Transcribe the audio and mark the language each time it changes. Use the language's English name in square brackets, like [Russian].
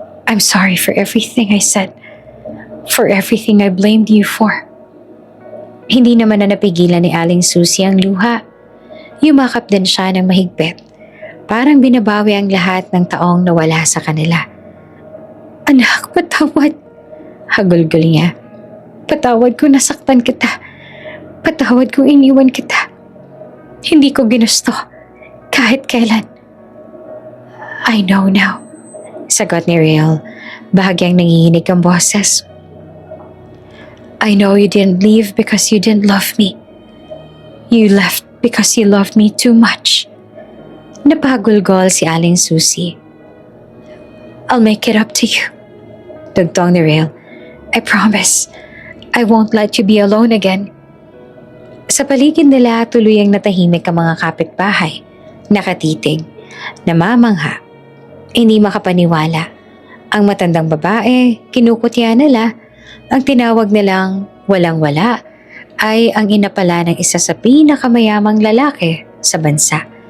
[English] I'm sorry for everything I said. For everything I blamed you for. [Filipino] Hindi naman na napigilan ni Aling Susie ang luha. Yumakap din siya ng mahigpit. Parang binabawi ang lahat ng taong nawala sa kanila. Anak, patawad. Hagulgol niya. Patawad kung nasaktan kita. Patawad kung iniwan kita. Hindi ko ginusto. Kahit kailan. [English] I know now. [Filipino] Sagot ni Rael. Bahagyang nanginginig ang boses. [English] I know you didn't leave because you didn't love me. You left because you loved me too much. [Filipino] Napagulgol si Aling Susie. [English] I'll make it up to you. [Filipino] Tugtong ni Rael. [English] I promise, I won't let you be alone again. [Filipino] Sa paligid nila, tuluyang natahimik ang mga kapitbahay. Nakatitig, namamangha, hindi makapaniwala. Ang matandang babae, kinukutya nila, ang tinawag nilang walang-wala ay ang ina pala ng isa sa pinakamayamang lalaki sa bansa.